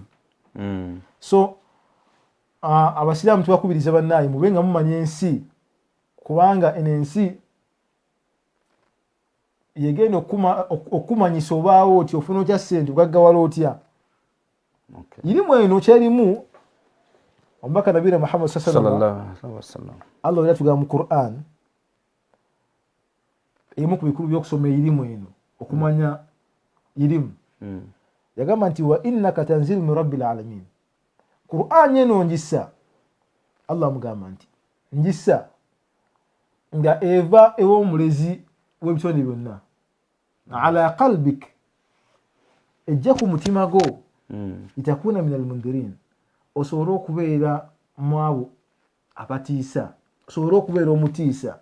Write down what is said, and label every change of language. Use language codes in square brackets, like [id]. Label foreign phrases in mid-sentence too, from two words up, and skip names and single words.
[lg] So abasiraamu tubakubiriza bannaye mube nga mumanya ensi kubanga eno ensi yegenda okumanyisa obaawo oti ofuna otya ssente ogaggawala otya. Irimu eno kyerimu omubaka Nabiyina Muhammad [ar] صلى الله عليه وسلم [lg] Allah era tugamba mu Qur'an emu ku bikulu by'okusoma irimu eno okumanya irimu yagamba nti [ar] وإنك تنزيل من رب العالمين. [lg] Qur'an eno njisa Allah mugamba nti njisa nga eva ew'omulezi w'ebitonde byonna [ar] على قلبك [lg] ejja ku mutima go [ar] لتكون من المنذرين [lg] osobole okubeera mu abo abatiisa, osobole okubeera omutiisa.